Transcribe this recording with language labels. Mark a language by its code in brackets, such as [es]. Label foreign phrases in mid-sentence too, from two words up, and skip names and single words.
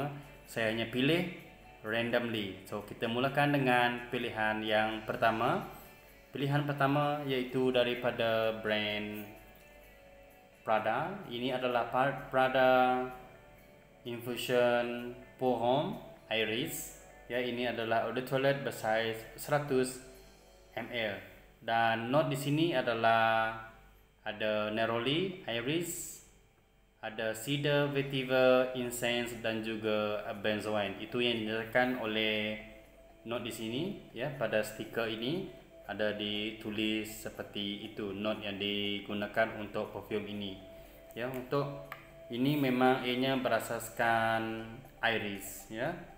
[ms] Saya hanya pilih randomly. So kita mulakan dengan pilihan yang pertama. Pilihan pertama yaitu daripada brand Prada. Ini adalah Prada Infusion Pour Homme Iris. Ya, ini adalah [fr] eau de toilette [ms] bersize 100 ml. Dan note di sini adalah ada neroli, iris, ada cedar, vetiver, incense dan juga benzoin. Itu yang dinyatakan oleh note di sini ya, pada stiker ini ada ditulis seperti itu note yang digunakan untuk perfume ini. Ya, untuk ini memang ianya berasaskan iris ya.